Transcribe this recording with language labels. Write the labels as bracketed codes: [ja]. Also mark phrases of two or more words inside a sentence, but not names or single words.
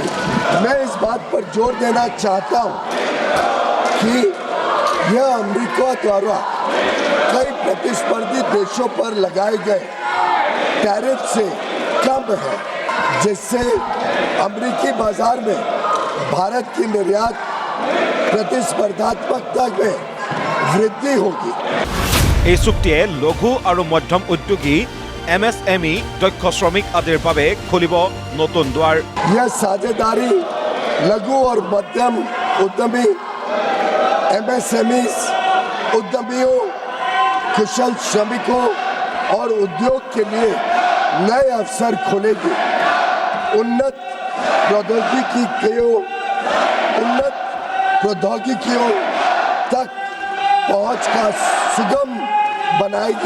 [hi] मैं इस बात पर जोर देना चाहता हूं कि यह अमेरिका द्वारा कई प्रतिस्पर्धी देशों पर लगाए गए टैरिफ से कम है, जिससे अमेरिकी बाजार में भारत की निर्यात प्रतिस्पर्धात्मकता में वृद्धि होगी। [as] এই চুক্তিয়ে লঘু আৰু মধ্যম উদ্যোগী MSME দক্ষ শ্ৰমিক আদিৰ বাবে খুলিব নতুন দুৱাৰ। [hi] यह साझेदारी लघु और मध्यम उद्यमी MSMEs उद्यमियों, कुशल श्रमिकों और उद्योग के लिए नए अवसर खोलेगी। उन्नत प्रौद्योगिकियों तक पहुंच का सुगम बनाएगी।